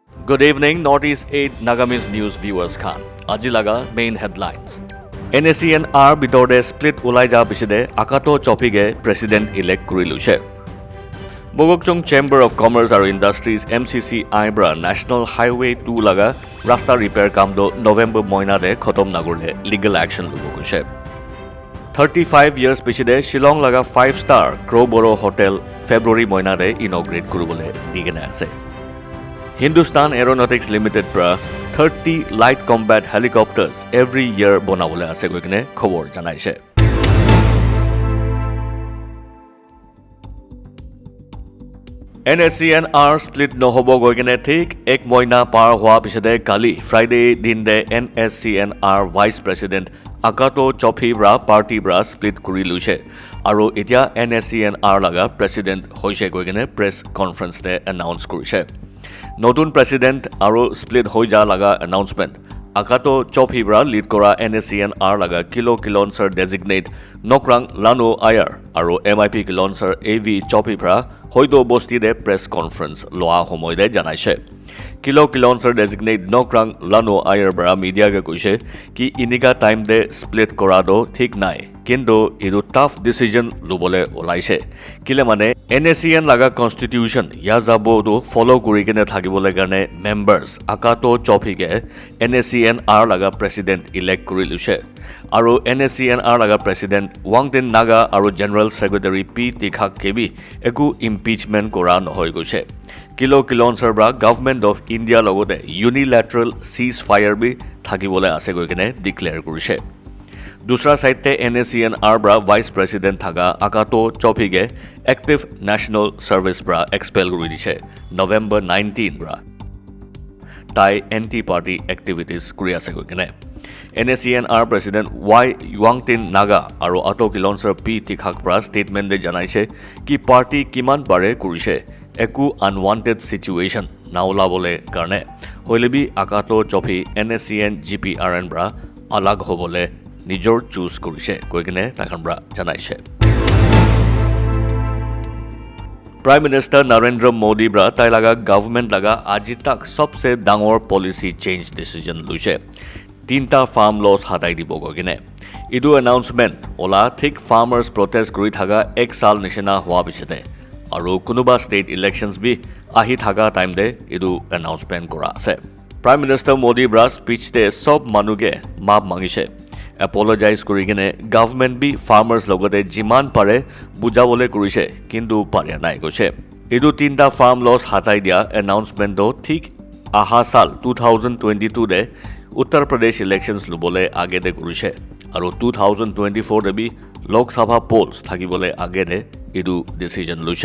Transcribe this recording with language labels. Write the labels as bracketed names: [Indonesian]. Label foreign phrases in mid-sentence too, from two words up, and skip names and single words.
[English] Good evening, Northeast 8 Nagamis News viewers Khan. [Naga Pidgin] Ajilaga [English] main headlines. [Naga Pidgin] NACNR bitorde split ulaija biside akato chopige president-elect kurilushe. Mogokchung Chamber of Commerce and Industries MCC Ibra National Highway 2 laga rasta repair kamdo November moina de khotom nagurle [English] legal action [Naga Pidgin] lubogushe. 35 years pichide Shillong laga 5-star Crowborough Hotel February moina de inaugurate kurubole digena ase. Hindustan Aeronautics Limited pra 30 [English] light combat helicopters every year [Naga Pidgin] bonabole ase goikine khobor janaise. NACNR split nohobo goikine thik ek moina par hua pisade kali Friday din de NACNR Vice President Akato Chophi bra party bra split kuri lushe aru etia NACNR laga president hoise goikine [English] press conference [Naga Pidgin] de announce kurise. Notun president aru split hoija laga announcement Akato Chophi bra lead kora NACNR laga kilo kilonser designate Nokrang Lano Iyer aru MIP kilonser AV Chophi bra hoido bosti de [English] press conference [Naga Pidgin] loa homoide janaise. Kilo kilonser designate Nokrang Lano Iyer bra media ke kuise ki inika time de split korado thik nai kintu idu [English] tough decision [Naga Pidgin] lubole olaise kile mane NACN laga constitution yazabo do follow kuri kene thakibole karne members Akato Chophi ke NACNR laga [English] president elect [Naga Pidgin] kuri lushe aru NACNR laga president Wangtin Naga aru [English] general secretary [Naga Pidgin] P Tikhak kebi eku impeachment kora nohoi gose kilo kilonser bra government of India logote [English] unilateral ceasefire [Naga Pidgin] bi thakibole ase goi kene declare kurise. dusra side te NACNR bra [English] vice president [Naga Pidgin] thaga Akato Chophi ke [English] active national service [Naga Pidgin] bra expel kori dise November 19 bra tai [English] anti party activities [Naga Pidgin] kori ase goikene NACNR president Y Wangtin Naga aru ato kilonser P Tikhak bra statement de janaise ki party kiman bare korise eku [English] unwanted situation [Naga Pidgin] naula bole korne hoilebi Akato Chophi NACN GPRN bra alag hobole nijor choose korise koikene takhonbra janaise. [English] Prime Minister [Naga Pidgin] Narendra Modi bra tai laga government laga aji tak sobse dangor [English] policy change decision [Naga Pidgin] luse 3ta [English] farm laws [Naga Pidgin] hatai dibo goikene idu announcement ola thik [English] farmers protest [Naga Pidgin] kori thaga ek sal nishona hua pisote aru kunuba [English] state elections [Naga Pidgin] bhi ahi thaga time de idu announcement kora ase. [English] Prime Minister [Naga Pidgin] Modi bra speech de sob manuke maaf mangise apologize kuri kene government bi farmers logote jiman pare bujabole kurise kintu paria nai goise edu 3ta [English] farm laws [Naga Pidgin] hatai dia announcement do thik aha sal 2022 de Uttar Pradesh elections lubole age de kurise aru 2024 de bi [English] Lok Sabha polls [Naga Pidgin] thakibole age de edu decision luse.